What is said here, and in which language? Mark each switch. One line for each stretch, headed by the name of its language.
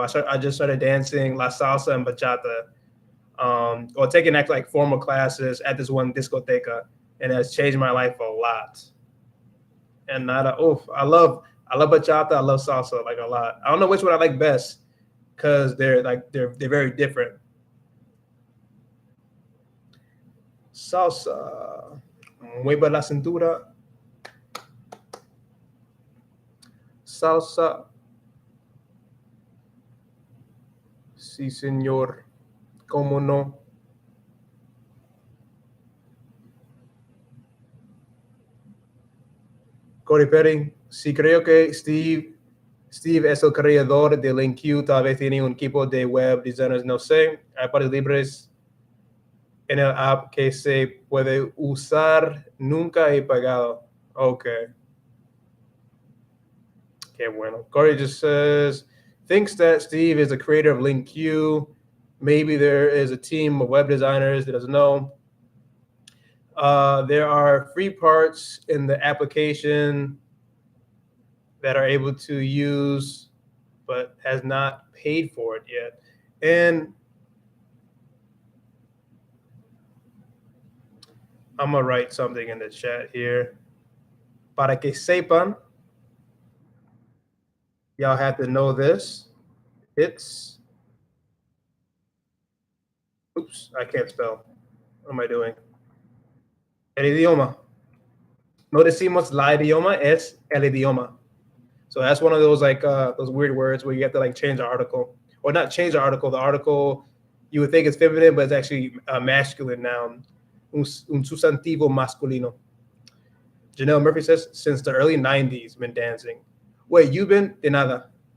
English: I just started dancing la salsa and bachata, or taking like formal classes at this one discoteca, and it has changed my life a lot. And not a, oof, I love bachata, I love salsa like a lot. I don't know which one I like best because they're very different.
Spanish: Salsa, mueva la cintura, salsa, sí señor, cómo no. Corey Perry, sí creo que Steve es el creador de LinkU, tal vez tiene un equipo de web designers, no sé. Hay partes libres en el app que se puede usar, nunca he pagado.
English: Okay.
Spanish: Okay, bueno.
English: Corey just says, thinks that Steve is the creator of LinkU. Maybe there is a team of web designers that doesn't know. There are free parts in the application that are able to use, but has not paid for it yet. And I'm gonna write something in the chat here.
Spanish: Para que sepan,
English: y'all have to know this. It's, oops, I can't spell. What am I doing?
Spanish: El idioma. No decimos la idioma, es el idioma.
English: So that's one of those like those weird words where you have to like change the article, or not change the article. The article you would think is feminine, but it's actually a masculine noun, un sustantivo masculino. Janelle Murphy says, since the early 90s, been dancing. Wait, you've been
Spanish: de nada.